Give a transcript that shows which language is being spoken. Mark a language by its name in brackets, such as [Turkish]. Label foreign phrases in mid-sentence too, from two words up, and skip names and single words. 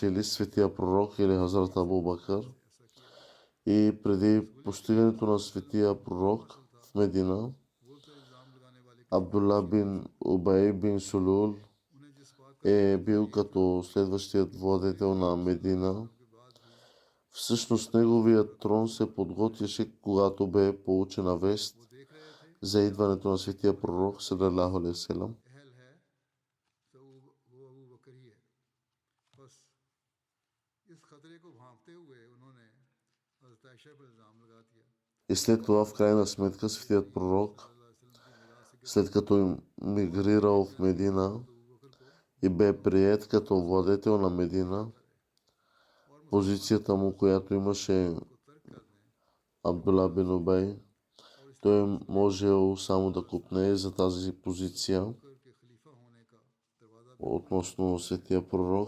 [Bulgarian] или светия пророк, или Хазрат Абу Бакър. И преди постигането на светия пророк в Медина, Абдулла бин Убай бин Сулул е бил като следващият владетел на Медина. Всъщност неговият трон се подготвяше, когато бе получена вест за идването на светия пророк [Arabic] صلى الله عليه وسلم. [Bulgarian] И след това в крайна сметка светият пророк, след като мигрирал в Медина и бе приет като владетел на Медина, позицията му, която имаше Абдулла бин Убай, той можел само да копнее за тази позиция относно светия пророк.